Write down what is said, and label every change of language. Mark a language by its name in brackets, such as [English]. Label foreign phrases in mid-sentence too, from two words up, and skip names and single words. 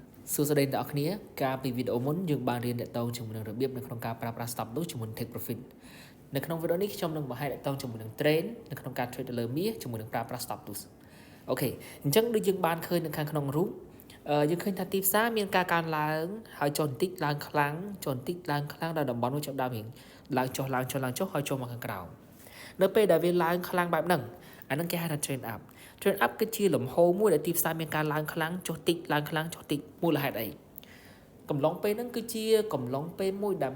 [Khmer] សួស្តីអ្នកនរគ្នាកាលពីវីដេអូមុនយើងបានរៀនតទៅជាមួយនឹងរបៀបនៅក្នុងការប្រើប្រាស់ [English] stop loss [Khmer] ជាមួយនឹង [English] take profit [Khmer] នៅក្នុងវីដេអូនេះខ្ញុំនឹងបង្ហាញតទៅជាមួយនឹង trade នៅក្នុងការ trade ទៅលើមាសជាមួយនឹងប្រើប្រាស់ [English] stop loss [Khmer] អូខេអញ្ចឹងដូចយើងបានឃើញនៅខាងក្នុង រូបយើងឃើញថាទីផ្សារមានការកើនឡើងហើយចុះបន្តិចឡើងខ្លាំងចុះបន្តិចឡើងខ្លាំងដល់តំបន់មួយចាប់ដើមរៀងឡើងចុះឡើងចុះឡើងចុះហើយចុះមកខាងក្រោមនៅពេលដែលវាឡើងខ្លាំងបែបហ្នឹងអាហ្នឹងគេ ហៅថា [English] trend up [Khmer] គឺជាលំហូរមួយដែលទីផ្សារមានការឡើងខ្លាំងចុះតិចឡើងខ្លាំងចុះតិចមូលហេតុអីកំឡុងពេលហ្នឹងគឺជាកំឡុងពេលមួយដែល